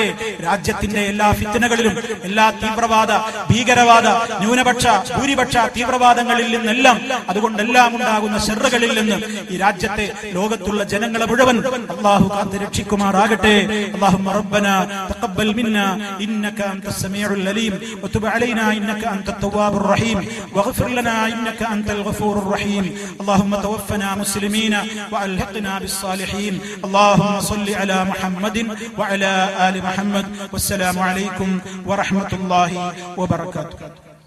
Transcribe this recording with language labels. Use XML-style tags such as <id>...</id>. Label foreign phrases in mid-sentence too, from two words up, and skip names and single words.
<ml>രാജ്യത്തിന്റെ എല്ലാ ഫിത്നകളിലും, എല്ലാ തീവ്രവാദ, ഭീകരവാദ, ന്യൂനപക്ഷ, ഭൂരിപക്ഷ തീവ്രവാദങ്ങളിൽ നിന്നെല്ലാം, അതുകൊണ്ടെല്ലാം ഉണ്ടാകുന്ന ശർറുകളിൽ നിന്ന് ഈ രാജ്യത്തെ, ലോകത്തുള്ള ജനങ്ങളെ മുഴുവൻ അല്ലാഹു കാത്ത് രക്ഷിക്കുമാറാകട്ടെ.</ml> <ar>اللهم ربنا تقبل منا إنك أنت السميع العليم وتب علينا إنك أنت التواب الرحيم واغفر لنا إنك أنت الغفور الرحيم. اللهم توفنا مسلمين وألحقنا بالصالحين. اللهم صل على محمد وعلى آل محمد. والسلام عليكم ورحمة الله وبركاته.</ar>